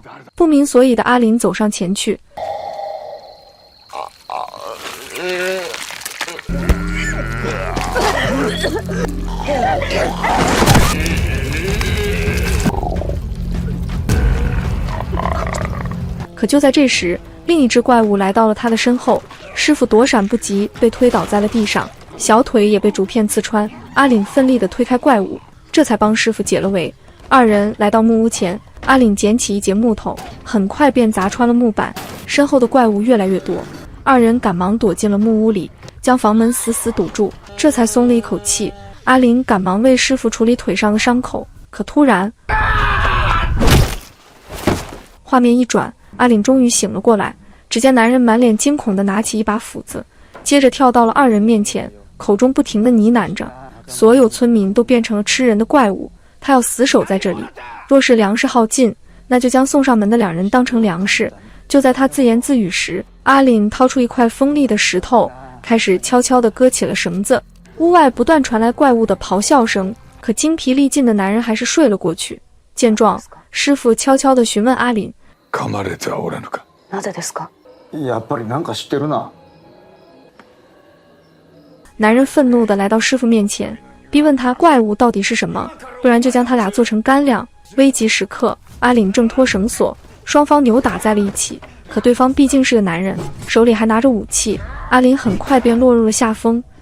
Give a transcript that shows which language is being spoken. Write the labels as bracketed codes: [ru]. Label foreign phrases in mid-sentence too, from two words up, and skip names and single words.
[zh] 不明所以的阿林走上前去，可就在这時，另一只怪物來到了他的身後，師傅躲閃不及，被推倒在了地上，小腿也被竹片刺穿。阿嶺奮力地推開怪物，這才幫師傅解了圍。二人來到木屋前，阿嶺撿起一截木頭，很快便砸穿了木板，身後的怪物越來越多。二人趕忙躲進了木屋裡，將房門死死堵住，這才鬆了一口氣。阿嶺趕忙為師傅處理腿上的傷口，可突然，畫面一轉，阿嶺終於醒了過來，只見男人滿臉驚恐地拿起一把斧子，接着跳到了二人面前，口中不停地呢喃着：所有村民都變成了吃人的怪物，他要死守在這裡，若是糧食耗盡，那就將送上門的兩人當成糧食。就在他自言自語時，阿嶺掏出一塊鋒利的石頭，開始悄悄地割起了繩子。屋外不斷傳來怪物的咆哮聲，可精疲力盡的男人還是睡了過去。見狀，師傅悄悄地詢問阿嶺： [ja] 噛まれてはおらぬか？なぜですか？やっぱりなんか知ってるな。 [zh] 男人憤怒地來到師傅面前，逼問他怪物到底是什麼，不然就將他倆做成乾糧。危急時刻，阿嶺掙脫繩索，雙方扭打在了一起。可對方畢竟是個男人，手裡還拿着武器，阿嶺很快便落入了下風。